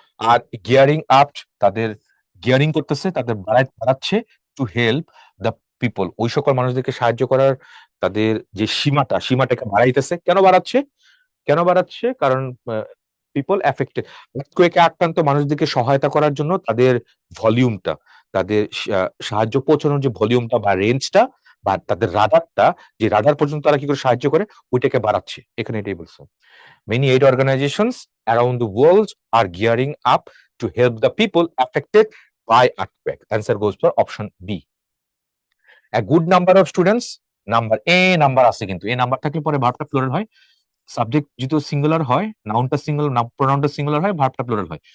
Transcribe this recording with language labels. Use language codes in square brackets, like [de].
[bn] আর gearing up, তাদের gearing করতেছে, তাদের বাড়াচ্ছে টু হেল্প দ্য পিপল, ওই সকল মানুষদেরকে সাহায্য করার তাদের যে সীমাটাকে বাড়াইতেছে। কেন বাড়াচ্ছে? কেন বাড়াচ্ছে? কারণ পিপল অ্যাফেক্টেড, আর্থকুয়েকে আক্রান্ত মানুষদেরকে সহায়তা করার জন্য তাদের ভলিউমটা, তাদের সাহায্য পৌঁছানোর যে ভলিউমটা বা রেঞ্জটা বা তাদের রাডারটা, যে রাডার পর্যন্ত তারা কি করে সাহায্য করে, ওইটাকে বাড়াচ্ছে। এখানে এটাই বলছে। [en] Many aid organizations around the world are gearing up to help the people affected by earthquake. Answer goes for option B. A good number of students, [bn] number A number আছে, কিন্তু এ নাম্বার থাকলে পরে ভার্বটা প্লুরাল হয়। Subject যদি singular হয়, নাউনটা singular, প্রোনাউনটা singular হয়, ভার্বটা plural হয়।